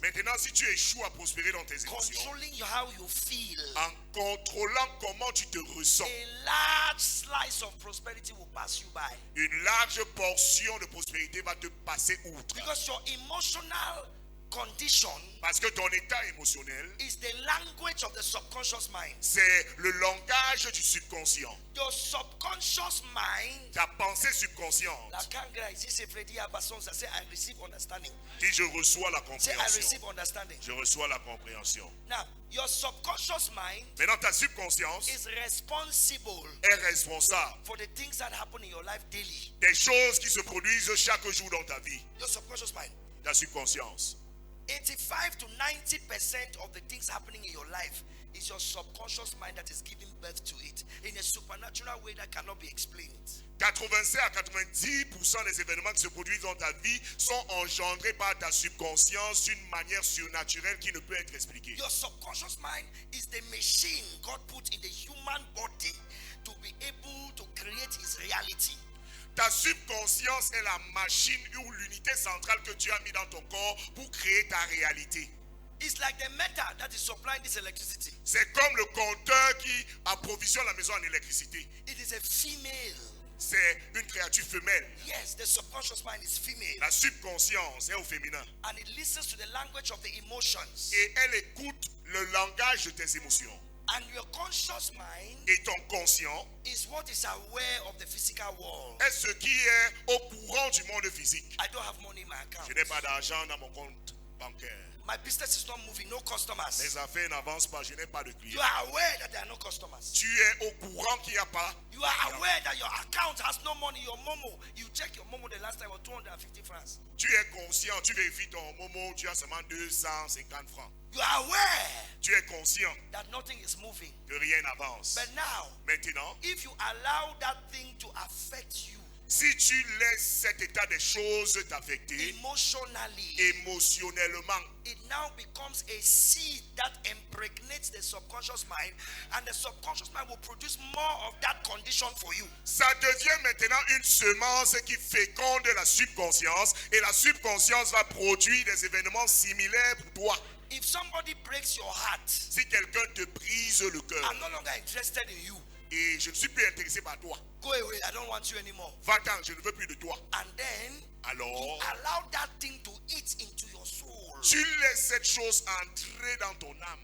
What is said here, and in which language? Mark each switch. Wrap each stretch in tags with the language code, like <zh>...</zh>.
<fr>Maintenant, si tu échoues à prospérer dans tes émotions,</fr> <en>controlling how you feel,</en> <fr>en contrôlant comment tu te ressens,</fr> <en>a large slice of prosperity will pass you by.</en> <fr>une large portion de prospérité va te passer outre.</fr> <en>Because your emotional condition</en> <fr>Parce que ton état émotionnel,</fr> <en>is the language of the subconscious mind.</en> <fr>c'est le langage du subconscient.</fr> <en>Your subconscious mind,</en> <fr>Ta pensée subconsciente la kangra ici c'est Freddy Abasson, ça c'est</fr> <en>I receive understanding.</en> <fr>dit je reçois la</fr> <en>Say I</en> <fr>compréhension.</fr> <en>receive understanding.</en> <fr>Je reçois la compréhension.</fr> <en>Now, your subconscious mind</en> <fr>Maintenant, ta subconscience</fr> <en>is responsible</en> <fr>est responsable</fr> <en>for the things that happen in your life daily.</en> <fr>des choses qui se produisent chaque jour dans ta vie.</fr> <en>Your subconscious mind.</en> <fr>Ta subconscience.</fr> <en>85 to 90% of the things happening in your life It's your subconscious mind that is giving birth to it in a supernatural way that cannot be explained.</en> <fr>85 à 90% des événements qui se produisent dans ta vie sont engendrés par ta subconscience d'une manière surnaturelle qui ne peut être expliquée.</fr> <en>Your subconscious mind is the machine God put in the human body to be able to create his reality.</en> <fr>Ta subconscience est la machine ou l'unité centrale que tu as mis dans ton corps pour créer ta réalité.</fr> <en>It's like the metal that is supplying this electricity.</en> <fr>C'est comme le compteur qui approvisionne la maison en électricité.</fr> <en>It is a female.</en> <fr>C'est une créature femelle.</fr> <en>Yes, the subconscious mind is female.</en> <fr>La subconscience est au féminin.</fr> <en>And it listens to the language of the emotions.</en> <fr>Et elle écoute le langage de tes émotions.</fr> <en>And your conscious mind</en> <fr>Et ton conscient</fr> <en>is what is aware of the physical world.</en> <fr>est ce qui est au courant du monde physique.</fr> <en>I don't have money in my account.</en> <fr>Je n'ai pas d'argent dans mon compte bancaire.</fr> <en>My business is not moving, no customers.</en> <fr>Mes affaires n'avancent pas, je n'ai pas de</fr> <en>You</en> <fr>clients.</fr> <en>are aware that there are no customers.</en> <fr>Tu es au courant qu'il n'y a pas.</fr> <en>You are aware that your account has no money. Your Momo, you check your Momo the last time was 250 francs.</en> <fr>Tu es conscient, tu vérifies ton Momo, tu as seulement 250 francs.</fr> <en>You are aware</en> <fr>Tu es conscient</fr> <en>that nothing is moving.</en> <fr>que rien n'avance.</fr> <en>But now,</en> <fr>Maintenant,</fr> <en>if you allow that thing to affect you</en> <fr>si tu laisses cet état des choses t'affecter</fr> <en>emotionally,</en> <fr>émotionnellement,</fr> <en>it now becomes a seed that impregnates the subconscious mind, and the subconscious mind will produce more of that condition for you.</en> <fr>ça devient maintenant une semence qui féconde la subconscience et la subconscience va produire des événements similaires pour toi.</fr> <en>If somebody breaks your heart,</en> <fr>Si quelqu'un te brise le cœur</fr> <en>I'm no longer interested in you.</en> <fr>et je ne suis plus intéressé par toi,</fr> <en>Go away, I don't want you anymore.</en> <fr>va-t'en, je ne veux plus de toi.</fr> <en>And then you</en> <fr>Alors,</fr> <en>allow that thing to eat into your soul.</en> <fr>tu laisses cette chose entrer dans ton âme.</fr>